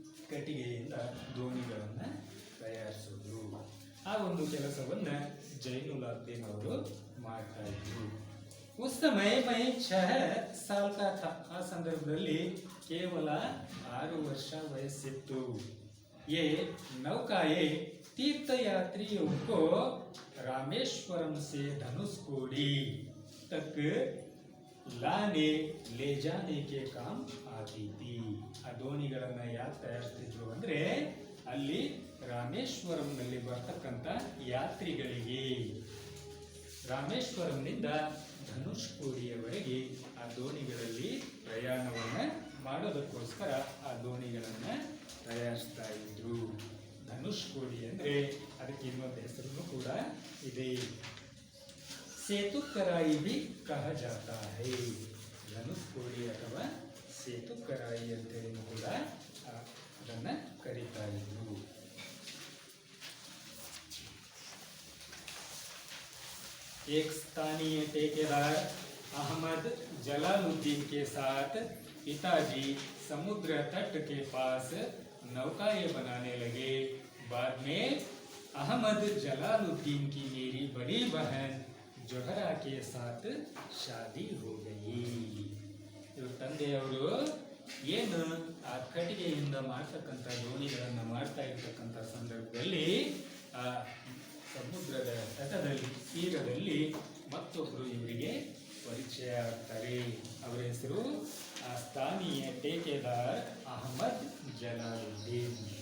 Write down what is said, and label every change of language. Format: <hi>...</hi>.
<kn>ಕಟ್ಟಿಗೆಯಿಂದ ದೋಣಿಗಳನ್ನ ತಯಾರಿಸೋದು, ಆ ಒಂದು ಕೆಲಸವನ್ನ ಜೈನುಲ್ ಅಬ್ದೀನ್ ಅವರು ಮಾಡ್ತಾ ಇದ್ರು.</kn> <hi>उस समय मैं 6 साल का था.</hi> <kn>ಆ ಸಂದರ್ಭದಲ್ಲಿ ಕೇವಲ 6 ವರ್ಷ ವಯಸ್ಸಿತ್ತು.</kn> <hi>ये नौकाएं तीर्थयात्रियों को रामेश्वरम से धनुषकोडी तक लाने ले जाने के काम आती थी.</hi> <kn>ಆ ದೋಣಿಗಳನ್ನ ಯಾಕೆ ತಯಾರಿಸ್ತಿದ್ರು ಅಂದ್ರೆ ಅಲ್ಲಿ ರಾಮೇಶ್ವರಂನಲ್ಲಿ ಬರ್ತಕ್ಕಂಥ ಯಾತ್ರಿಗಳಿಗೆ ರಾಮೇಶ್ವರಂನಿಂದ ಧನುಷ್ಕೋಡಿಯವರೆಗೆ ಆ ದೋಣಿಗಳಲ್ಲಿ ಪ್ರಯಾಣವನ್ನು ಮಾಡೋದಕ್ಕೋಸ್ಕರ ಆ ದೋಣಿಗಳನ್ನು ತಯಾರಿಸ್ತಾ ಇದ್ರು. ಧನುಷ್ಕೋಡಿ ಅಂದರೆ ಅದಕ್ಕೆ ಇನ್ನೊಂದು ಹೆಸರು ಕೂಡ ಇದೆ.</kn> <hi>Setu ಕರಾಯಿ B ಕಹ ಜಾತಾ high.</hi> <kn>ಧನುಷ್ಕೋಡಿ ಅಥವಾ ಸೇತು ಕರಾಯಿ ಅಂತೇಳಿ ಕೂಡ ಅದನ್ನು ಕರೀತಾ ಇದ್ರು.</kn> <hi>एक स्थानीय ठेकेदार अहमद जलालुद्दीन के साथ पिताजी समुद्र तट के पास नौकाएं बनाने लगे. बाद में अहमद जलालुद्दीन की मेरी बड़ी बहन जोहरा के साथ शादी हो गई.</hi> <kn>ಇವ್ರ ತಂದೆಯವರು ಏನು ಆ ಕಟ್ಟಿಗೆಯಿಂದ ಮಾಡ್ತಕ್ಕಂಥ ದೋಣಿಗಳನ್ನು ಮಾಡ್ತಾ ಇರ್ತಕ್ಕಂಥ ಸಂದರ್ಭದಲ್ಲಿ ಆ ಸಮುದ್ರದ ತಟದಲ್ಲಿ ತೀರದಲ್ಲಿ ಮತ್ತೊಬ್ಬರು ಇವರಿಗೆ ಪರಿಚಯ ಆಗ್ತಾರೆ. ಅವರ ಹೆಸರು ಸ್ಥಾನೀಯ ಟೇಕೆದಾರ್ ಅಹಮದ್ ಜಲಾಲುದ್ದೀನ್.</kn>